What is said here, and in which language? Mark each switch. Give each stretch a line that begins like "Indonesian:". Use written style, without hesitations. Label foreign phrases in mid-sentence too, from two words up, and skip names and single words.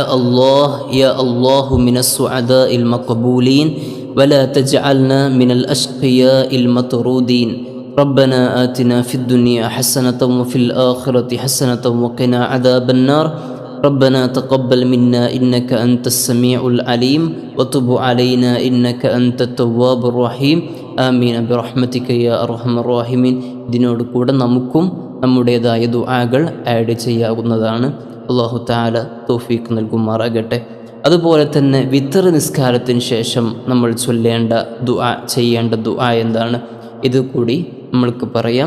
Arabic: الله يا الله من السعداء المقبولين ولا تجعلنا من الأشقياء المطرودين ربنا آتنا في الدنيا حسنة وفي الآخرة حسنة وقنا عذاب النار ربنا تقبل منا إنك أنت السميع العليم وتب علينا إنك أنت التواب الرحيم آمين برحمتك يا أرحم الراحمين.
Malayalam: ഇതിനോട് കൂടെ നമുക്കും നമ്മുടേതായ ദുആകൾ ആഡ് ചെയ്യാവുന്നതാണ്.
Arabic: الله تعالى
Malayalam: തൗഫീഖ് നൽകുമാറാകട്ടെ. അതുപോലെ തന്നെ വിത്ർ നിസ്കാരത്തിന് ശേഷം നമ്മൾ ചൊല്ലേണ്ട ദുആ, ചെയ്യേണ്ട ദുആ എന്താണ്? ഇത് കൂടി നമ്മൾക്ക് പറയാം.